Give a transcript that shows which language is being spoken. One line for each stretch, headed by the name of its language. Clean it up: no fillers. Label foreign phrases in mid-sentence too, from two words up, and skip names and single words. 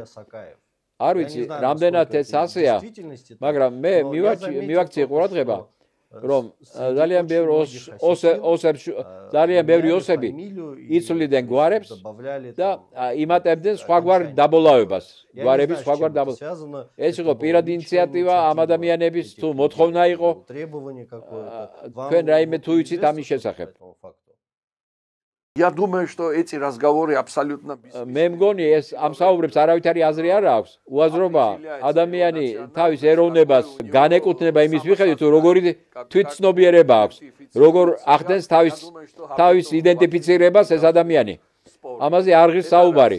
Georgian: არ ვიცი, რამდენად ეს ასეა, მაგრამ მე მივაქციე ყურადღება, რომ ძალიან ბევრი ოსები იცვლიდნენ გვარებს და იმატებდნენ სხვაგვარ დაბოლავებას. გვარების სხვაგვარ დაბოლავებას. ეს იყო პირადი ინიციატივა ამ ადამიანების, თუ მოთხოვნა იყო. თქვენ რაიმე თუ იცით ამის შესახებ?
Russian: Я думаю, что эти разговоры абсолютно бессмысленны.
Georgian: მე მგონი ეს ამ საუბრებს არავითარი აზრი არ აქვს. უაზრობა ადამიანი თავის ეროვნებას განეკუთვნება იმის მიხედვით, თუ როგორი თვითცნობიერება აქვს, როგორ ახდენს თავის იდენტიფიცირებას ეს ადამიანი. ამაზე არ ღირს საუბარი.